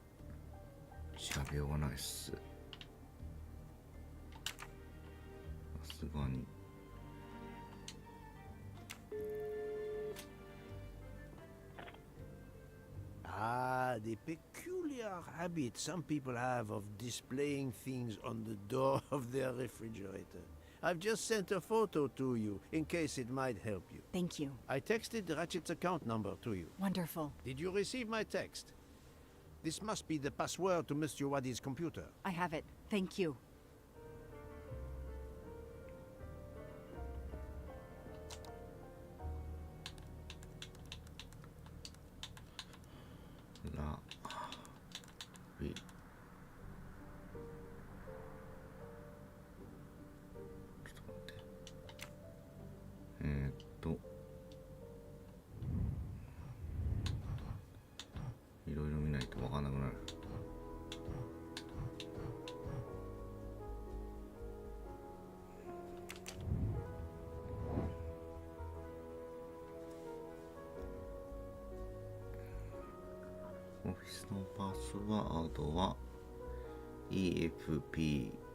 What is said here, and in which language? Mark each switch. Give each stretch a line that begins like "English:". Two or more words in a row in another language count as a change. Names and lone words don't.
Japanese: 調べようがないっす。 すがに。
English: Ah, the peculiar habit some people have of displaying things on the door of their refrigerator. I've just sent a photo to you, in case it might help you. Thank you. I texted Ratchet's account number to you. Wonderful. Did you receive my text? This must be the password to Mr. Wadi's computer. I have it. Thank you. La vi.
Japanese: いろいろ見ないと分かんなくなる。オフィスのパスワードは EFPAR。